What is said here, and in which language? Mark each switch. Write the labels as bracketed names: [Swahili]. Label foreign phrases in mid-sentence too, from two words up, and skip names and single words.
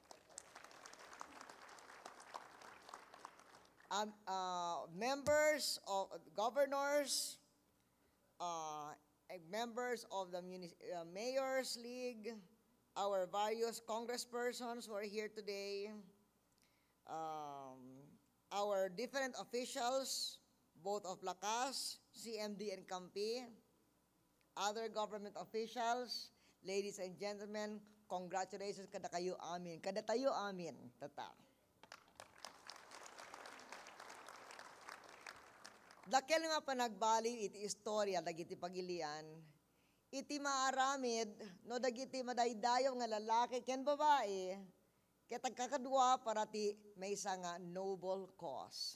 [English] Members of governors, members of the Mayor's League, our various congresspersons who are here today, our different officials, both of Lakas, CMD, and Campi, other government officials, ladies and gentlemen, congratulations [Iloko] kada kayo amin, kada tayo amin, tata. Dakil nga panagbali iti istorya dagiti pagilian, iti maaramid no dagiti madaydayaw nga lalaki ken babae, ket agkakadua para ti maysa nga [English] noble cause.